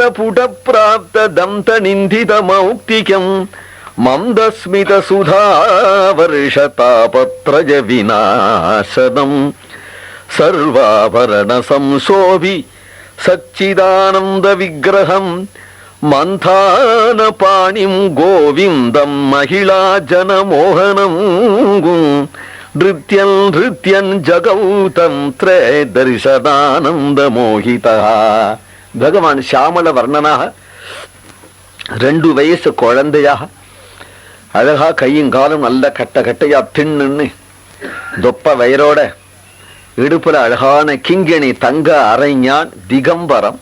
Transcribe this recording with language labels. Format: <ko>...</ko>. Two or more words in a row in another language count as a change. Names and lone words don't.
<sa>पुट प्राप्त दंत निंदित मौक्तिकं मंदस्मित सुधा वर्षतापत्रज विनाशनम सर्वाभरण संशोभि सच्चिदानंद विग्रहं मंथान पाणिं गोविंदं महिला जन मोहनं नृत्यं जगौतं त्रय दर्शनानंद मोहितः.</sa> <ta>பகவான் சியாமல வர்ணனாக 2 வயசு குழந்தையாக அழகா கையும் காலும் நல்ல கட்டையா தின்னு தொப்ப வயரோட இடுப்புல அழகான கிங்கணி தங்க அரைஞான் திகம்பரம்,</ta>